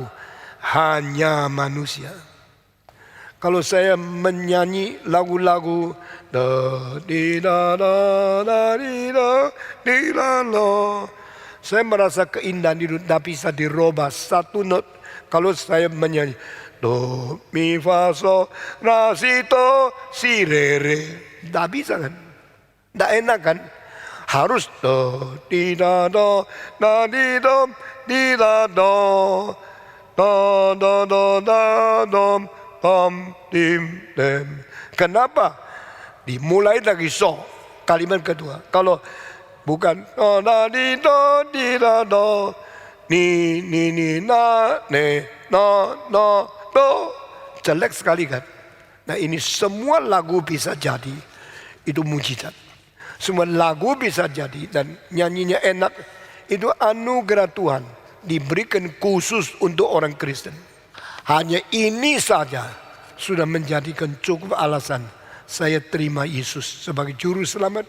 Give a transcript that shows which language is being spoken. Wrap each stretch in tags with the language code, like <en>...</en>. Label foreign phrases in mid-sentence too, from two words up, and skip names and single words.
<id>Hanya manusia. Kalau saya menyanyi lagu-lagu, saya merasa keindahan itu tidak bisa dirubah satu not. Kalau saya menyanyi do, mi, fa, so, la, si, do, si, re, re, tidak bisa kan? Tidak enak kan? Harus do, di, da, do, da, di, do, di, da, do, do, do, do, da, do, tom, dim, dem. Kenapa? Dimulai lagi so, kalimat kedua. Kalau bukan do, da, di, do, di, da, do, ni, na, ne, no, do, jelek sekali kan? Nah, ini semua lagu bisa jadi, itu mujizat. Semua lagu bisa jadi dan nyanyinya enak, itu anugerah Tuhan, diberikan khusus untuk orang Kristen. Hanya ini saja sudah menjadikan cukup alasan saya terima Yesus sebagai juru selamat.</id>